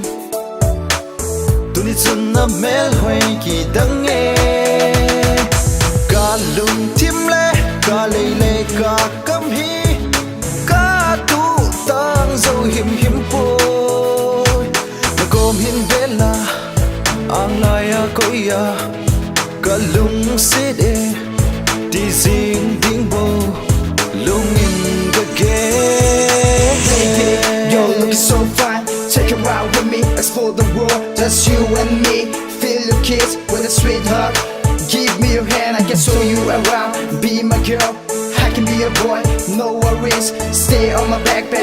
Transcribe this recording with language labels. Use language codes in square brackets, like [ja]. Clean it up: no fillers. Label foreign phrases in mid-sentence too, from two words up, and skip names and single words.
[ctd] Tuni chunna Melhoi ki dange Ka lung tim le ka le ka kam hi Ka tu tang zo him po Na kom hin vela ang laya koya Ka lung sede Di zing ding bo lungin ka ge [en] You're looking so fine, take a ride with me. Explore the world, just you and me. Feel your kiss with a sweet hug. Give me your hand, I can show you around. Be my girl, I can be your boy. No worries, stay on my back, babe.